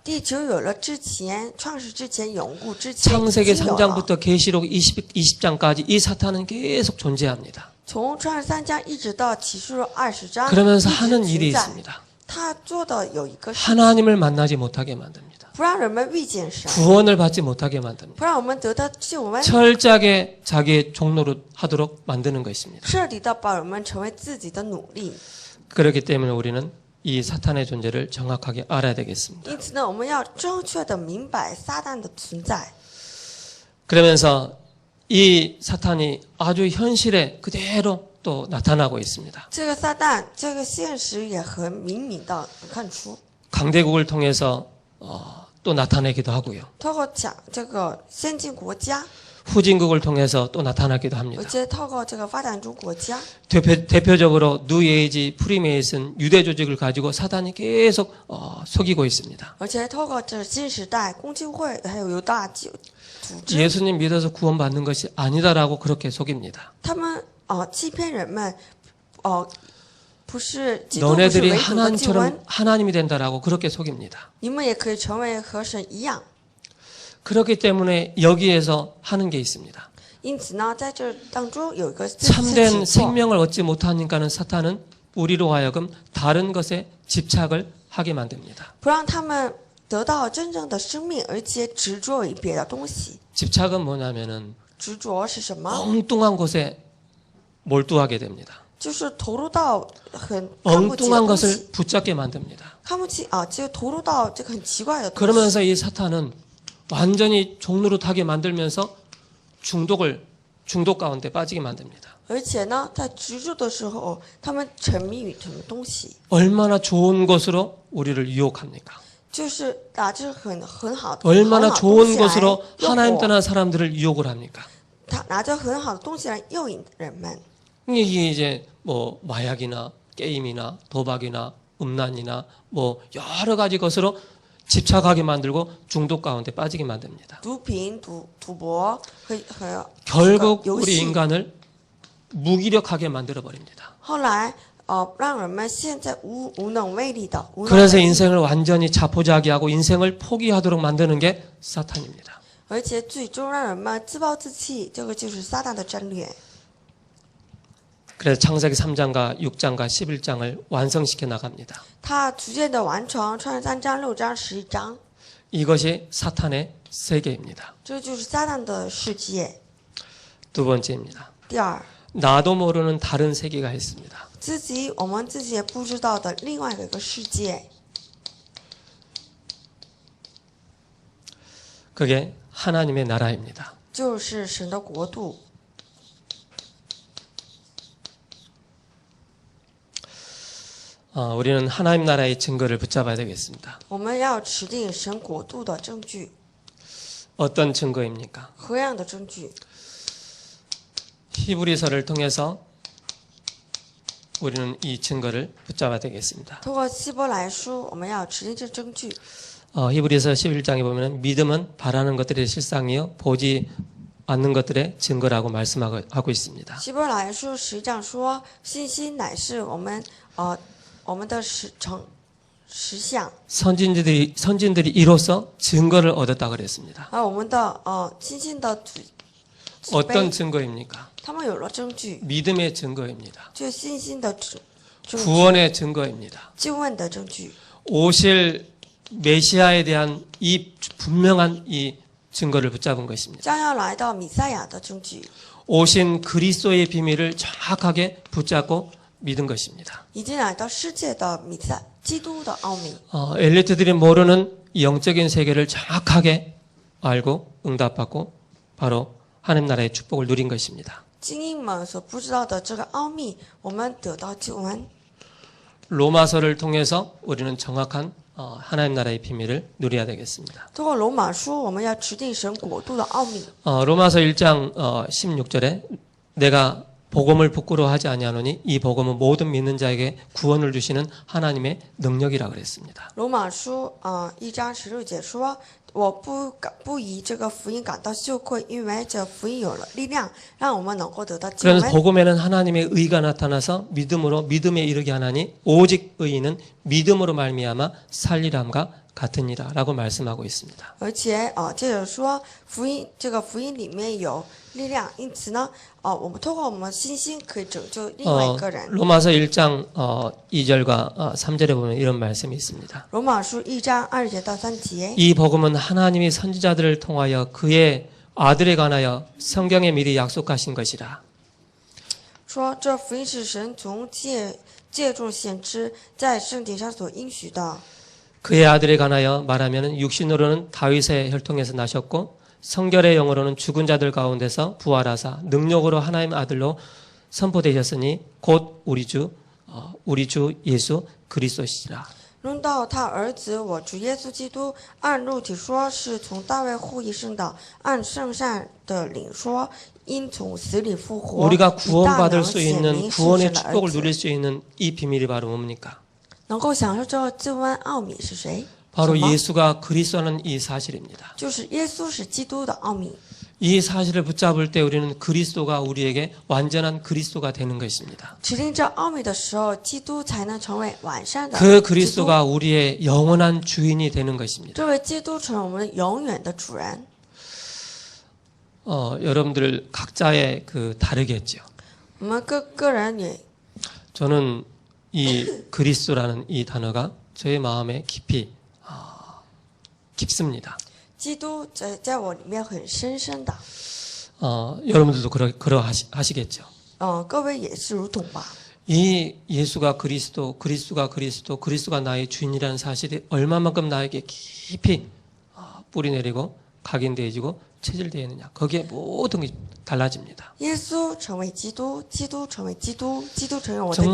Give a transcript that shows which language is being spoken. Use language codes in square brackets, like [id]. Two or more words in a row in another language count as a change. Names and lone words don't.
[zh] 地球有了之前，创世之前，永固之前已 [ko] 창세기 [zh] 经有了。 [ko] 3장부터 계시록 20장까지 이 사탄은 계속 존재합니다. [zh] 从创世3章一直到启示录20章， [ko] 그러면서 [zh] 一直 [ko] 하는 일이 [zh] 存在。 [ko] 있습니다. [zh] 他做的有一个事， [ko] 하나님을 만나지 못하게 만듭니다. [zh] 不让人们遇见神， [ko] 구원을 받지 못하게 만듭니다. [zh] 不让我们得到救恩， [ko] 철저하게 자기의 종로로 하도록 만드는 것입니다. [zh] 彻底的把我们成为自己的努力。 [ko] 그렇기 때문에 우리는 이 사탄의 존재를 정확하게 알아야 되겠습니다. [zh] 因此呢，我们要正确的明白撒旦的存在。 [ko] 그러면서 이 사탄이 아주 현실에 그대로 또 나타나고 있습니다. [zh] 这个撒旦，这个现实也很明明的看出， [ko] 강대국을 통해서 또 나타내기도 하고요. [zh] 透过讲这个先进国家， [ko] 후진국을 통해서 또 나타나기도 [zh] 而 [ko] 합니다. [zh] 且透过这个发展中国家， [ko] 대표적으로 뉴에이지 프리메이슨 유대 조직을 가지고 사단이 계속 속이고 있습니다. [zh] 而且透过这新时代公教会还有犹大组织， [ko] 예수님 믿어서 구원받는 것이 아니다라고 그렇게 속입니다. [zh] 他们欺骗人们，不是基督不是 [ko] 너네들이 [zh] 唯独的救恩， [ko] 하나님처럼 하나님이 된다라고 그렇게 속입니다. [zh] 你们也可以成为和神一样。 [ko] 그렇기 때문에 여기에서 하는 게 있습니다. [zh] 因此呢，在这当中有一个 [ko] 참된 [zh] 情况， [ko] 생명을 얻지 못하니까는 사탄은 우리로 하여금 다른 것에 집착을 하게 만듭니다. [zh] 不让他们得到真正的生命，而且执着于别的东西。 [ko] 집착은 뭐냐면은 [zh] 执着是什么？ [ko] 엉뚱한 것에 몰두하게 됩니다. [zh] 就是投入到很看不起的 [ko] 엉뚱한 [zh] 东西， [ko] 것을 붙잡게 만듭니다. [zh] 看不起就投入到这个很奇怪的东西。 [ko] 그러면서 이 사탄은 완전히 종노릇하게 만들면서 중독 가운데 빠지게 만듭니다. [zh] 而且呢，在执着的时候，他们沉迷于什么东西？ [ko] 얼마나 좋은 것으로 우리를 유혹합니까? [zh] 就是这是很好的， [ko] 얼마나 [zh] 很好的 [ko] 좋은 [zh] 东西来 [ko] 것으로 [zh] 诱 [ko] 하나님 [zh] 惑 [ko] 떠난 사람들을 유혹을 합니까? [zh] 他拿着很好的东西来诱引人们。 [ko] 이게 이제 뭐 마약이나 게임이나 도박이나 음란이나 뭐 여러 가지 것으로 집착하게 만들고 중독 가운데 빠지게 만듭니다. [zh] 毒品、赌博和 [ko] 결국 [zh] 游 [ko] 우리 [zh] 戏， [ko] 인간을 무기력하게 만들어 버립니다. [zh] 后来让人们现在无能为力的。无能 [ko] 그래서 [zh] 为力 [ko] 인생을 완전히 자포자기하고 인생을 포기하도록 만드는 게 사탄입니다. [zh] 而且最终让人们自暴自弃，这个就是撒旦的战略。 [ko] 그래서 창세기 3장과 6장과 11장을 완성시켜 나갑니다. [zh] 他逐渐的完成创世3章、6章、11章， [ko] 이것이 사탄의 세계입니다. [zh] 这就是撒旦的世界。 [ko] 두 번째입니다. [zh] 第二， [ko] 나도 모르는 다른 세계가 있습니다. [zh] 我们自己也不知道的另外的一个世界， [ko] 그게 하나님의 나라입니다. [zh] 就是神的国度。 [ko] 우리는 하나님 나라의 증거를 붙잡아야 되겠습니다. [zh] 我们要持定神国度的证据， [ko] 어떤 증거입니까? [zh] 何样的证据？ [ko] 히브리서를 통해서 우리는 이 증거를 붙잡아야 되겠습니다. [zh] 通过希伯来书，我们要持定这证据。 [ko] 히브리서 11장에 보면 믿음은 바라는 것들의 실상이요 보지 않는 것들의 증거라고 말씀하고 있습니다. [zh] 希伯来书11章说，信心乃是我们的实相， [ko] 선진들이 이로써 증거를 얻었다 그랬습니다. [zh] 而我们的亲近的祖 [ko] 어떤 [zh] 辈， [ko] 증거입니까? [zh] 他们有了证据， [ko] 믿음의 증거입니다. [zh] 就信心的证据， [ko] 구원의 증거입니다. [zh] 救恩的证据， [ko] 오실 메시아에 대한 이 분명한 이 증거를 붙잡은 것입니다. [zh] 将要来到弥赛亚的证据， [ko] 오신 그리스도의 비밀을 정확하게 붙잡고 믿은 것입니다. [zh] 已经来到世界的基督的奥秘。 [ko] 엘리트들이 모르는 이 영적인 세계를 정확하게 알고 응답받고 바로 하나님 나라의 축복을 누린 것입니다. [zh] 精英们所不知道的这个奥秘，我们得到救恩。 [ko] 로마서를 통해서 우리는 정확한 하나님 나라의 비밀을 누려야 되겠습니다. [zh] 通过罗马书，我们要持定神国度的奥秘。 [ko] 로마서 1장 16절에 내가 복음을 부끄러워하지 아니하노니 이 복음은 모든 믿는 자에게 구원을 주시는 하나님의 능력이라 그랬습니다. [zh] 罗马书1章16节说：“我不以这个福音感到羞愧，因为这福音有了力量，让我们能够得到救 [ko] 그래서 [zh] 恩。 [ko] 복음에는 하나님의 의가 나타나서 믿음으로 믿음에 이르게 하나니 오직 의인은 믿음으로 말미암아 살리람과 같으니라라고 말씀하고 있습니다. [zh] 而且接着说这个福音里面有力量，因此呢我们透过我们信心可以拯救另外一个人。 [ko] 로마서 1장 2절과 3절에 보면 이런 말씀이 있습니다. [zh] 罗马书1章2节到3节， [ko] 이 복음은 하나님이 선지자들을 통하여 그의 아들에 관하여 성경에 미리 약속하신 것이라. [zh] 说这福音是神从借众先知在圣经上所应许的。 [ko] 그의 아들에 관하여 말하면 육신으로는 다윗의 혈통에서 나셨고 성결의 영으로는 죽은 자들 가운데서 부활하사 능력으로 하나님의 아들로 선포되셨으니 곧 우리 주 예수 그리스도시라. [zh] 论到他儿子我主耶稣基督，按肉体说是从大卫后裔生的，按圣善的灵说因从死里复活， [ko] 우리가 [zh] 以大能 [ko] 구원받을 수 [zh] 显 [ko] 있는 [zh] 明是 [ko] 구원의 [zh] 神的儿 [ko] 축복을 [zh] 子。 [ko] 누릴 수 있는 이 비밀이 바로 뭡니까? [zh] 能够享受这个救恩奥秘是谁？ [ko] 바로 [zh] 什么？ [ko] 예수가 그리스도라는 이 사실입니다. [zh] 就是耶稣是基督的奥秘。 [ko] 이 사실을 붙잡을 때 우리는 그리스도가 우리에게 완전한 그리스도가 되는 것입니다. [zh] 指定这奥秘的时候，基督才能成为完善的 [ko] 그 [zh] 基督。 [ko] 그리스도가 우리의 영원한 주인이 되는 것입니다. [zh] 这位基督成为我们永远的主人。 [ko] 여러분들 각자의 그 다르겠죠. [zh] 我们个人也 [ko] 저는 이 그리스도라는 이 단어가 저의 마음에 깊이 깊습니다. [zh] 基督在我里面很深深的。 [ko] 여러분들도 그러하시겠죠. [zh] 各位也是如同吧。 [ko] 이 예수가 그리스도가 나의 주인이라는 사실이 얼마만큼 나에게 깊이 뿌리 내리고 각인되어지고 체질되어 있느냐. 거기에 모든 게 달라집니다. [zh] 耶稣成为基督，基督成为基督，基督成为我的基